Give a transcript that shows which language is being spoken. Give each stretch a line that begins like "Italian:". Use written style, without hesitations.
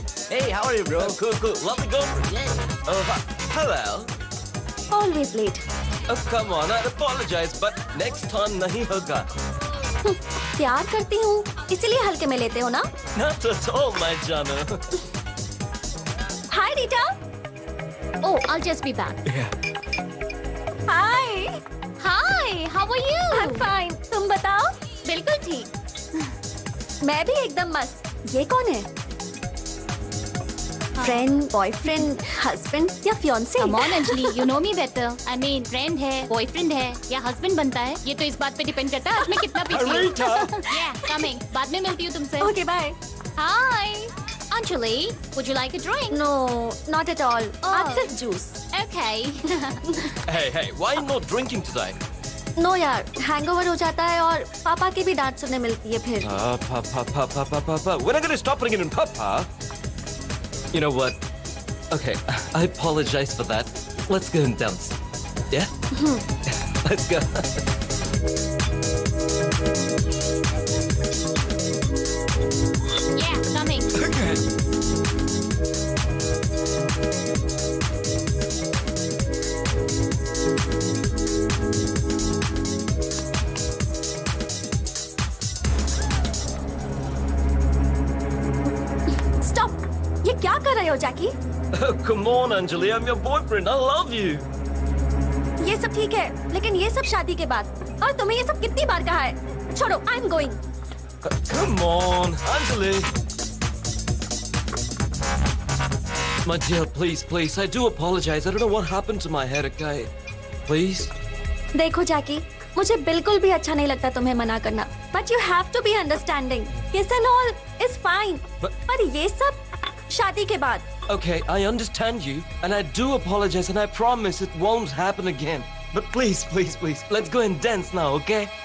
English: Hey, how are you, bro? Cool, cool. Lovely go. Yeah. Oh, hello. Always late. Come on, I apologize, but next time
Hindi: नहीं होगा। प्यार करती हूँ इसीलिए हल्के में लेते हो ना?
English: Not at all, my जानो। Hi Rita। Oh, I'll just be back. Hi। Hi, how are you? I'm fine।
Hindi: तुम बताओ? बिल्कुल ठीक। मैं भी एकदम मस्त। ये कौन है?
English: Friend, boyfriend, husband या fiance? Come on Anjali, you know me better.
Hindi: I mean, friend है, बॉयफ्रेंड है या हस्बैंड बनता है, ये तो इस बात पे डिपेंड करता है आज मैं कितना पीती हूँ।
English: Yeah, coming.
Hindi: बाद में मिलती हूँ तुमसे।
English: Okay, bye। Hi, Anjali, would you like a drink? No, not at all। Oh.
Hindi: आज सिर्फ juice.
English: Okay. Hey, why not drinking today?
Hindi: No यार, हैंगओवर हो जाता है और पापा की भी डांट सुनने मिलती है फिर।
English: Papa. When are gonna stop ringing in Papa? You know what? Okay, I apologize for that. Let's go and dance. Yeah? Let's go. Yeah, coming. Okay.
Hindi: Stop! ये क्या कर रहे हो जैकी?
English: Oh, come on, Anjali. I'm your boyfriend. I love you.
Hindi: ये सब ठीक है, लेकिन ये सब शादी के बाद। और तुम्हें ये सब कितनी बार कहा है? छोड़ो,
English: I'm going। Come on, Anjali. My dear, please. I do apologize. I don't know what happened to my head, okay? Please?
Hindi: देखो जैकी, मुझे बिल्कुल भी अच्छा नहीं लगता तुम्हें मना करना,
English: but you have to be understanding. Kiss and all is fine.
Hindi: पर ये सब शादी के बाद।
English: Okay, I understand you, and I do apologize, and I promise it won't happen again. But please, let's go and dance now, okay?